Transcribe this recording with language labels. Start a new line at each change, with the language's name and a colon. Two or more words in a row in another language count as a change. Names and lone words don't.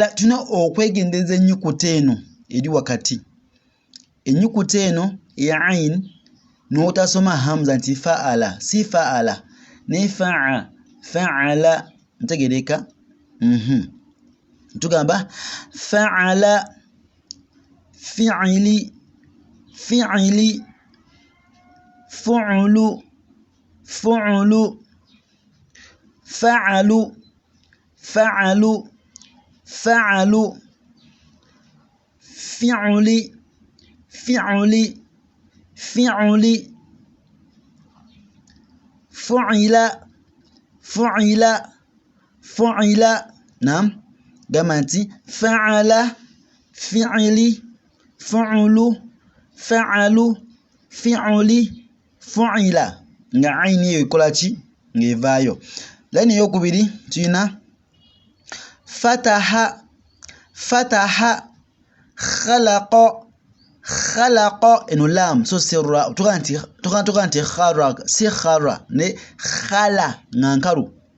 Ganda: Tuna okwegendereza ennyukuta eno eri wakati, ennyukuta eno eya ayin n'otasoma hamza nti fa'ala, si fa'ala ne fa'ala, ntegereka.
Arabic: Tugamba فَعَلَ فِعْل فُعْل فَعَل فِعْل فُعِلَ. Naam,
Ganda: gamba nti
Arabic: فَعَلَ فِعْل فُعْل فَعَل فِعْل فُعِلَ,
Ganda: nga ayini eyo ekola ki? Ng'evaayo. Layini ey'okubiri tuyina
Arabic: فتحة خلق,
Ganda: eno lam so si ra. Tuga nti khara si khara ne khala nga nkalu.